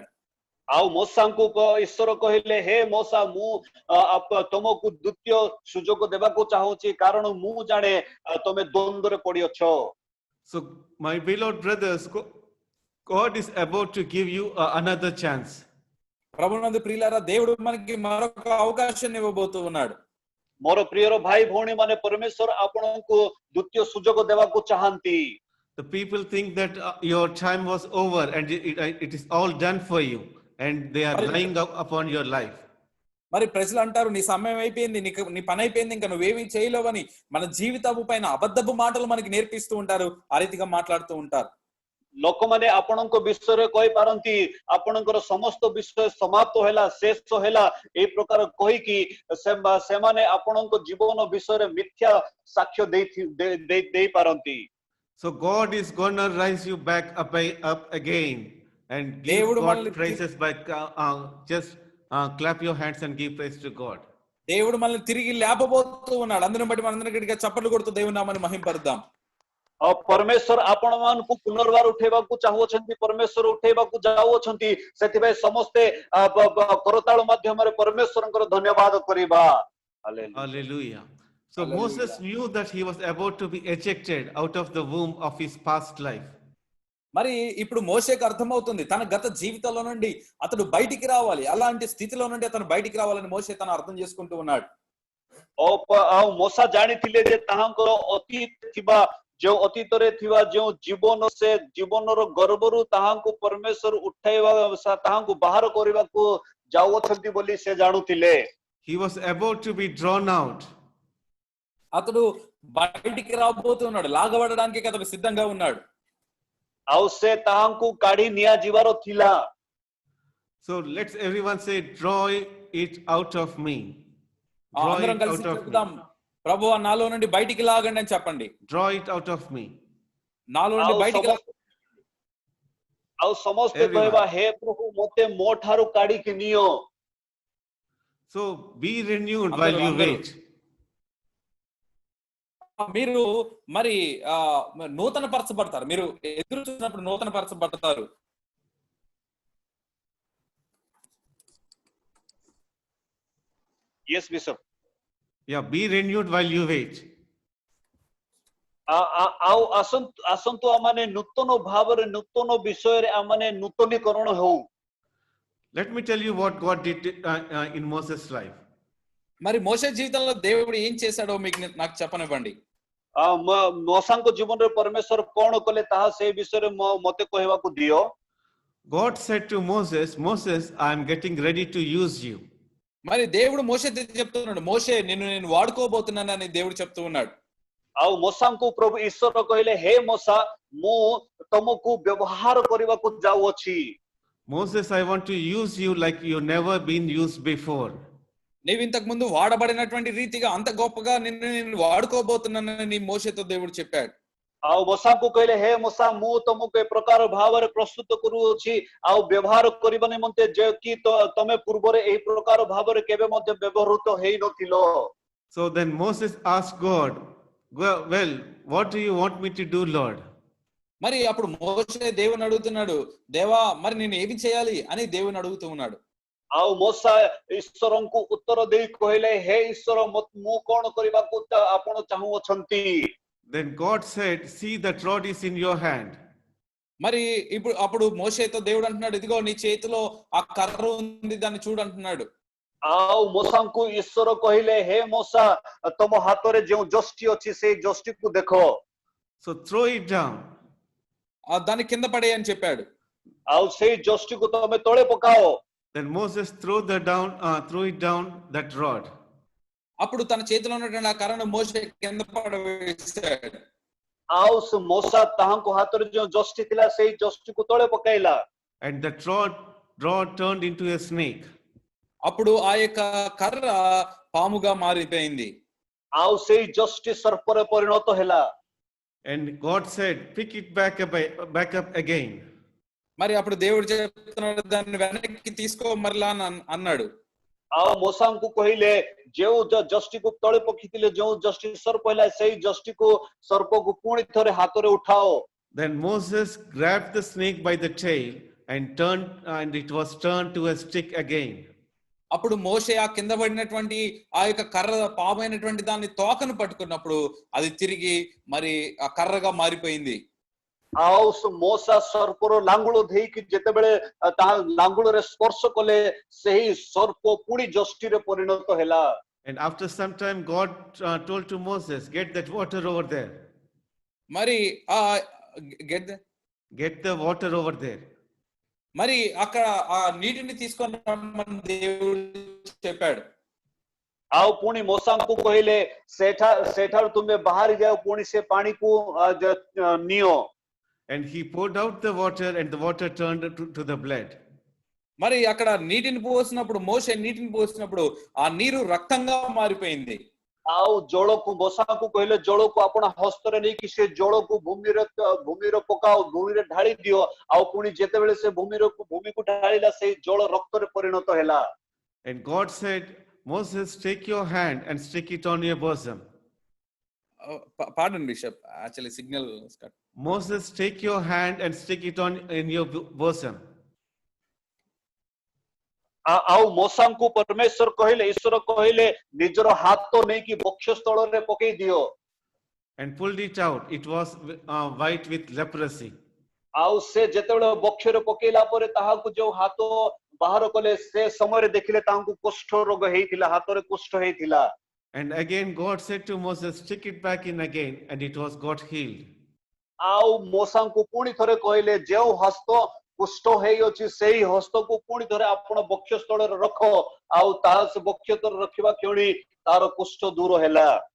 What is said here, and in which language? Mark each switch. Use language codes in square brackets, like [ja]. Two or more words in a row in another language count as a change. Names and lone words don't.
[or] ଆଉ ମୋଶାଙ୍କୁ ଈଶ୍ୱର କହିଲେ ହେ ମୋଶା ମୁଁ ତମକୁ ଦ୍ୱିତୀୟ ସୁଯୋଗ ଦେବାକୁ ଚାହୁଁଛି କାରଣ ମୁଁ ଜାଣେ ତମେ ଦ୍ୱନ୍ଦ୍ୱରେ ପଡିଅଛ। [en] So my beloved brothers, God is about to give you another chance. [te] ప్రభునందు ప్రియులారా దేవుడు మనకి మరొక అవకాశం ఇవ్వబోతూ ఉన్నాడు। [or] ମୋର ପ୍ରିୟର ଭାଇ ଭଉଣୀ ମାନେ ପରମେଶ୍ୱର ଆପଣଙ୍କୁ ଦ୍ୱିତୀୟ ସୁଯୋଗ ଦେବାକୁ ଚାହାନ୍ତି। [en] The people think that your time was over and it is all done for you, and they are lying upon your life. [te] మరి ప్రజలు అంటారు నీ సమయం అయిపోయింది, నీ పని అయిపోయింది, ఇంకా నువ్వేమీ చేయలేవని మన జీవితము పైన అబద్ధపు మాటలు మనకి నేర్పిస్తూ ఉంటారు, ఆ రీతిగా మాట్లాడుతూ ఉంటారు। [or] ଲୋକମାନେ ଆପଣଙ୍କ ବିଷୟରେ କହିପାରନ୍ତି ଆପଣଙ୍କର ସମସ୍ତ ବିଷୟ ସମାପ୍ତ ହେଲା, ଶେଷ ହେଲା, ଏଇ ପ୍ରକାର କହିକି ସେମାନେ ଆପଣଙ୍କ ଜୀବନ ବିଷୟରେ ମିଥ୍ୟା ସାକ୍ଷ୍ୟ ଦେଇପାରନ୍ତି। [en] So God is gonna rise you back up again and give God praises by just clap your hands and give praise to God. [te] దేవుడు మనల్ని తిరిగి లేపబోతూ ఉన్నాడు। అందరిని బట్టి మనందరం గట్టిగా చప్పట్లు కొడుతూ దేవుని నామాన్ని మహింపరుద్దాం। [or] ପରମେଶ୍ୱର ଆପଣ ମାନଙ୍କୁ ପୁନର୍ବାର ଉଠେଇବାକୁ ଚାହୁଁଛନ୍ତି, ପରମେଶ୍ୱର ଉଠେଇବାକୁ ଯାଉଅଛନ୍ତି, ସେଥିପାଇଁ ସମସ୍ତେ କରତାଳ ମାଧ୍ୟମରେ ପରମେଶ୍ୱରଙ୍କର ଧନ୍ୟବାଦ କରିବା। [en] Hallelujah. So Moses knew that he was about to be ejected out of the womb of his past life. [te] మరి ఇప్పుడు మోషేకి అర్థమవుతుంది తన గత జీవితంలో నుండి అతడు బయటికి రావాలి, అలాంటి స్థితిలో నుండి అతను బయటికి రావాలని మోషే తను అర్థం చేసుకుంటూ ఉన్నాడు। [or] ଆଉ ମଶା ଜାଣିଥିଲେ ଯେ ତାହାଙ୍କର ଅତୀତ ଥିବା जो ଅତୀତରେ ଥିବା ଯେଉଁ ଜୀବନ ସେ ଜୀବନର ଗର୍ଭରୁ ତାହାଙ୍କୁ ପରମେଶ୍ୱର ଉଠାଇବା ତାହାଙ୍କୁ ବାହାର କରିବାକୁ ଯାଉଅଛନ୍ତି ବୋଲି ସେ ଜାଣୁଥିଲେ। [en] He was about to be drawn out. [te] అతడు బయటికి రాబోతున్నాడు, లాగబడడానికి అతడు సిద్ధంగా ఉన్నాడు. [or] ଆଉ ସେ ତାହାଙ୍କୁ କାଢି ନିଆଯିବାର ଥିଲା। [en] So let's everyone say, draw it out of me. Draw [te] అందరం [en] it [te] కలిసి [en] out of me. [te] చెప్దాం, ప్రభువా నాలో నుండి బయటికి లాగండి అని చెప్పండి. [en] Draw it out of me. [te] నాలో నుండి బయటికి [or] ଆଉ ସମସ୍ତେ କହିବା ହେ ପ୍ରଭୁ ମୋତେ ମୋ ଠାରୁ କାଢିକି ନିଅ। [en] So be renewed while you wait. [te] మీరు మరి నూతన పరచబడతారు. మీరు ఎదురు చూసినప్పుడు నూతన పరచబడతారు. [en] Yes, Bishop. Yeah, be renewed while you wait. [or] ଆଉ ଆସନ୍ତୁ ଆମମାନେ ନୂତନ ଭାବରେ ନୂତନ ବିଷୟରେ ଆମମାନେ ନୂତନୀକରଣ ହଉ। [en] Let me tell you what God did in Moses' life. [te] మరి మోషే జీవితంలో దేవుడు ఏం చేశాడో మీకు నాకు చెప్పనివ్వండి. [or] ମୋସାଙ୍କ ଜୀବନରେ ପରମେଶ୍ୱର କଣ କଲେ ତାହା ସେ ବିଷୟରେ ମୋତେ କହିବାକୁ ଦିଅ। [en] God said to Moses, Moses, I am getting ready to use you. [te] మరి దేవుడు మోషేతో చెప్తున్నాడు, మోషే నిన్ను నేను వాడుకోబోతున్నానని దేవుడు చెప్తూ ఉన్నాడు. [or] ଆଉ ମୋସାଙ୍କୁ ପ୍ରଭୁ ଈଶ୍ୱର କହିଲେ ହେ ମୋସା ମୁଁ ତମକୁ ବ୍ୟବହାର କରିବାକୁ ଯାଉଅଛି। [en] Moses, I want to use you like you never been used before. [te] నీవు ఇంతకు ముందు వాడబడినటువంటి రీతిగా అంత గొప్పగా నిన్ను నేను వాడుకోబోతున్నానని మోషేతో దేవుడు చెప్పాడు. [or] ଆଉ ମୋସାଙ୍କୁ କହିଲେ ହେ ମୋସା ମୁଁ ତମକୁ ଏ ପ୍ରକାର ଭାବରେ ପ୍ରସ୍ତୁତ କରୁଅଛି ଆଉ ବ୍ୟବହାର କରିବା ନିମନ୍ତେ ଯେ କି ତମେ ପୂର୍ବରେ ଏହି ପ୍ରକାର ଭାବରେ କେବେ ମଧ୍ୟ ବ୍ୟବହୃତ ହେଇନଥିଲ। [en] So then Moses asked God, well, what do you want me to do, Lord? [te] మరి అప్పుడు మోషే దేవుని అడుగుతున్నాడు, దేవా మరి నేను ఏమి చేయాలి అని దేవుని అడుగుతూ ఉన్నాడు. [or] ଆଉ ମୋସା ଈଶ୍ୱରଙ୍କୁ ଉତ୍ତର ଦେଇ କହିଲେ ହେ ଈଶ୍ୱର ମୁଁ କଣ କରିବାକୁ ଆପଣ ଚାହୁଁଅଛନ୍ତି? [en] Then God said, see, that rod is in your hand. [te] మరి అప్పుడు మోషేతో దేవుడు అంటున్నాడు, ఇదిగో నీ చేతిలో ఆ కర్ర ఉంది, దాన్ని చూడు అంటున్నాడు. [or] ଆଉ ମୋସାଙ୍କୁ ଈଶ୍ୱର କହିଲେ ହେ ମୋସା ତମ ହାତରେ ଯେଉଁ ଯଷ୍ଟି ଅଛି ସେଇ ଯଷ୍ଟିକୁ ଦେଖ। [en] So throw it down. [te] దాన్ని కింద పడే అని చెప్పాడు. [or] ଆଉ ସେଇ ଯଷ୍ଟିକୁ ତମେ ତଳେ ପକାଅ। [en] Then Moses threw it down that rod. [te] అప్పుడు తన చేతిలో ఉన్నటువంటి ఆ కర్రను మోషే కింద పడవేశాడు. [or] ଆଉ ମୋସା ତାହାଙ୍କ ହାତରେ ଯେଉଁ ଯଷ୍ଟି ଥିଲା ସେଇ ଯଷ୍ଟିକୁ ତଳେ ପକାଇଲା। [en] And that rod turned into a snake. [te] అప్పుడు ఆ యొక్క కర్ర పాముగా మారిపోయింది. [or] ଆଉ ସେଇ ଯଷ୍ଟି ସର୍ପରେ ପରିଣତ ହେଲା। [en] And God said, pick it back up again. [te] మరి అప్పుడు దేవుడు చెప్తున్నాడు, దాన్ని వెనక్కి తీసుకో మరలా అన్నాడు. [or] ଆଉ ମୋସାଙ୍କୁ କହିଲେ ଯେଉଁ ଯଷ୍ଟିକୁ ତଳେ ପକାଇଥିଲେ ଯେଉଁ ଯଷ୍ଟି ସର୍ପ ହେଲା ସେଇ ଯଷ୍ଟିକୁ ସର୍ପକୁ ପୁଣି ଥରେ ହାତରେ ଉଠାଅ। [en] Then Moses grabbed the snake by the tail and it was turned to a stick again. [te] అప్పుడు మోషే ఆ కింద పడినటువంటి ఆ యొక్క కర్ర పామైనటువంటి దాన్ని తోకను పట్టుకున్నప్పుడు అది తిరిగి మరి ఆ కర్రగా మారిపోయింది. [or] ଆଉ ମୋସା ସର୍ପର ଲାଙ୍ଗୁଳ ଦେଇକି ଯେତେବେଳେ ତାହା ଲାଙ୍ଗୁଳରେ ସ୍ପର୍ଶ କଲେ ସେହି ସର୍ପ ପୁଣି ଯଷ୍ଟିରେ ପରିଣତ ହେଲା। [en] And after some time God told to Moses, get that water over there. [te] మరి [en] Get the water over there. [te] మరి అక్కడ ఆ నీటిని తీసుకొని రమ్మని దేవుడు చెప్పాడు. [or] ଆଉ ପୁଣି ମୋସାଙ୍କୁ କହିଲେ ସେଠାରୁ ତୁମେ ବାହାରି ଯାଅ ପୁଣି ସେ ପାଣିକୁ ନିଅ। [en] And he poured out the water and the water turned to the blood. [te] మరి అక్కడ నీటిని పోసినప్పుడు మోషే నీటిని పోసినప్పుడు ఆ నీరు రక్తంగా మారిపోయింది. [or] ଆଉ ଜଳକୁ ମୋସାଙ୍କୁ କହିଲେ ଜଳକୁ ଆପଣ ହସ୍ତରେ ନେଇକି ସେ ଜଳକୁ ଭୂମିରେ ପକାଅ, ଭୂମିରେ ଢାଳି ଦିଅ। ଆଉ ପୁଣି ଯେତେବେଳେ ସେ ଭୂମିକୁ ଢାଳିଲା ସେଇ ଜଳ ରକ୍ତରେ ପରିଣତ ହେଲା। [en] And God said, Moses, take your hand and stick it on your bosom. Pardon, Bishop. Actually, signal is cut. Moses, take your hand and stick it in your bosom. [or] ଆଉ ମୋସାଙ୍କୁ ପରମେଶ୍ୱର କହିଲେ ଈଶ୍ୱର କହିଲେ ନିଜର ହାତ ନେଇକି ବକ୍ଷସ୍ଥଳରେ ପକେଇ ଦିଅ। [en] And pulled it out. It was white with leprosy. [or] ଆଉ ସେ ଯେତେବେଳେ ବକ୍ଷରେ ପକେଇଲା ପରେ ତାହାକୁ ଯୋଉ ହାତ ବାହାର କଲେ ସେ ସମୟରେ ଦେଖିଲେ ତାଙ୍କୁ କୁଷ୍ଠ ରୋଗ ହେଇଥିଲା, ହାତରେ କୁଷ୍ଠ ହେଇଥିଲା। [en] And again, God said to Moses, stick it back in again, and it was got healed. [or] ଆଉ ମୋସାଙ୍କୁ ପୁଣି ଥରେ କହିଲେ ଯେଉଁ ହସ୍ତ କୁଷ୍ଠ ହେଇଅଛି ସେଇ ହସ୍ତକୁ ପୁଣି ଥରେ ଆପଣ ବକ୍ଷ ସ୍ଥଳରେ ରଖ, ଆଉ ତାହା ସେ ବକ୍ଷ ସ୍ଥଳରେ ରଖିବା କ୍ଷଣି ତାର କୁଷ୍ଠ ଦୂର ହେଲା।